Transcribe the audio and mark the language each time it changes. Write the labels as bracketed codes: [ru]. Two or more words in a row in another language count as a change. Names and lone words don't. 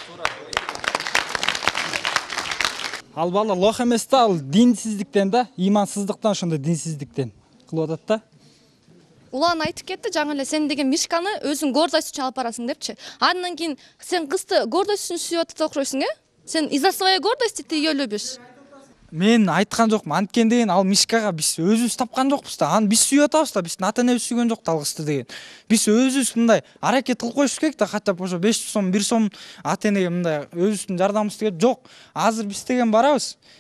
[ky] Ал бала лох эмес да, ал динсиздиктен да, имансыздыктан, ошондой динсиздиктен кылып атат да. Улан айтып кетти жаңы эле, сен деген Мишканы өзүң гордость үчүн алып барасың депчи. Андан кийин сен кызды гордость үчүн сүйүп атат окшойсуң, Сен [ru] из-за своей гордости ты ее любишь? [ky] Мен айткан жокмун, анткени деген ал Мишкага биз өзүбүз тапкан жокпуз да. Аны биз сүйүп атабыз да, биздин ата-энебиз сүйгөн жок да ал кызды деген. Биз өзүбүз мындай аракет кылып коюшубуз керек да, каттап ошо 500 сом, 1 сом ата-энеге мындай өзүбүздүн жардамыбызды деп жок. Азыр биз деген барабыз.